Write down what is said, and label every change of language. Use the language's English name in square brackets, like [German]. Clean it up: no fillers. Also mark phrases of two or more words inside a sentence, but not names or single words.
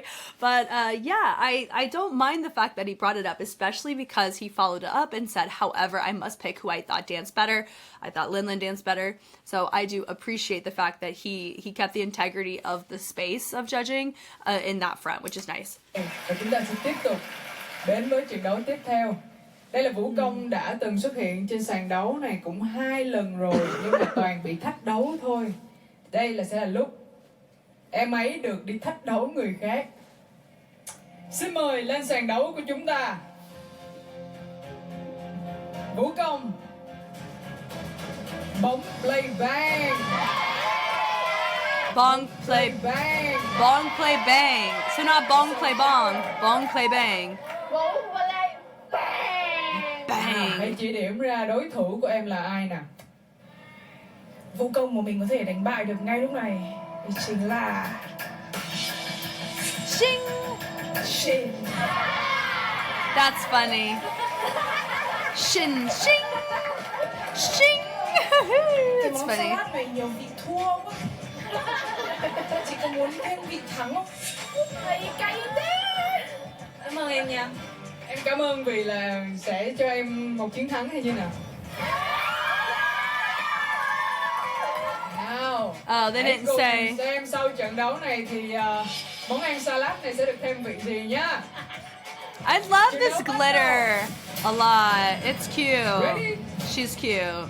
[English] But yeah, I don't mind the fact that he brought it up, especially because he followed it up and said, however, I must pick who I thought danced better. I thought Lin danced better. So I do appreciate the fact that he kept the integrity of the space of judging in that front, which is nice. [Vietnamese] Và chúng ta sẽ tiếp tục đến với trận đấu tiếp theo. Đây là vũ công đã từng xuất hiện trên sàn đấu này cũng 2 lần rồi, nhưng mà toàn bị thách đấu thôi. Đây sẽ là lúc em ấy được đi thách đấu người khác. Xin mời lên sàn đấu của chúng ta, vũ công bóng play bang. Bong play bang. [English] Bong play bang. So not bong play bong. Bong play bang. [Vietnamese] Bóng play bang. Bang. Hãy chỉ điểm ra đối thủ của em là ai nào. Vũ công mà mình có thể đánh bại được ngay lúc này thì chính là Shing. Shin. [English] That's funny. Shin, shing, shing. It's [Vietnamese] Món [English] funny. [Vietnamese] salad này nhiều vị thua quá. Chị có muốn thêm vị thắng không? Thầy cay thế. Cảm ơn em nha. Em cảm ơn vì là sẽ cho em một chiến thắng hay như nào? Nào. [English] Oh, they [Vietnamese] Hãy [English] didn't [Vietnamese] cùng [English] say. [Vietnamese] xem sau trận đấu này thì món ăn salad này sẽ được thêm vị gì nhá. [English] I love this glitter a lot. It's cute. Ready? She's cute.